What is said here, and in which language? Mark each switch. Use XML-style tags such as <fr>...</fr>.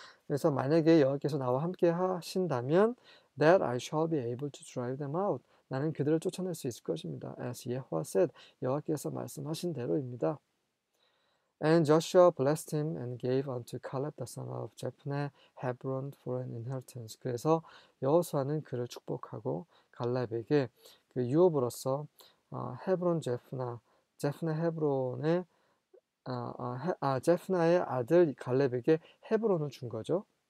<ko>그래서 만약에 여호와께서 나와 함께 하신다면</ko> <en>that I shall be able to drive them out.</en> <ko>나는 그들을 쫓아낼 수 있을 것입니다.</ko> <en>As Yahweh said,</en> <ko>여호와께서 말씀하신 대로입니다.</ko> <en>And Joshua blessed him and gave unto Caleb the son of Jephunneh Hebron for an inheritance.</en> <ko>그래서 여호수아는 그를 축복하고 갈렙에게 그 유업으로서 헤브론 제프네 헤브론의 제프나의 아들 갈렙에게 헤브론을 준 거죠.</ko>